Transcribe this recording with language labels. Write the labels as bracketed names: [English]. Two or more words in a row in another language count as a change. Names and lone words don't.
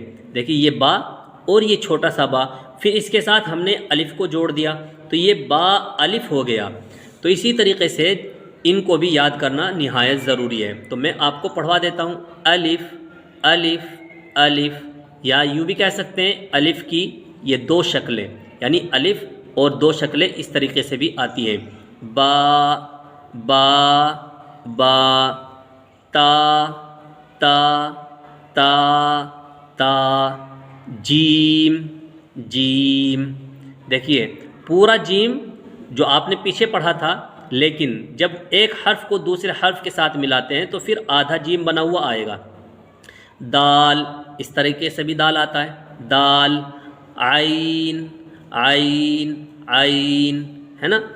[Urdu] دیکھیے یہ با اور یہ چھوٹا سا با، پھر اس کے ساتھ ہم نے الف کو جوڑ دیا تو یہ با الف ہو گیا. تو اسی طریقے سے ان کو بھی یاد کرنا نہایت ضروری ہے. تو میں آپ کو پڑھوا دیتا ہوں. الف، الف، الف، یا یوں بھی کہہ سکتے ہیں الف کی یہ 2 شکلیں، یعنی الف اور 2 شکلیں اس طریقے سے بھی آتی ہیں. با، با، با، تا، تا، تا، تا، جیم، جیم. دیکھیے پورا جیم جو آپ نے پیچھے پڑھا تھا، لیکن جب ایک حرف کو دوسرے حرف کے ساتھ ملاتے ہیں تو پھر آدھا جیم بنا ہوا آئے گا. دال، اس طریقے سے بھی دال آتا ہے. دال، عین، عین، عین، ہے نا.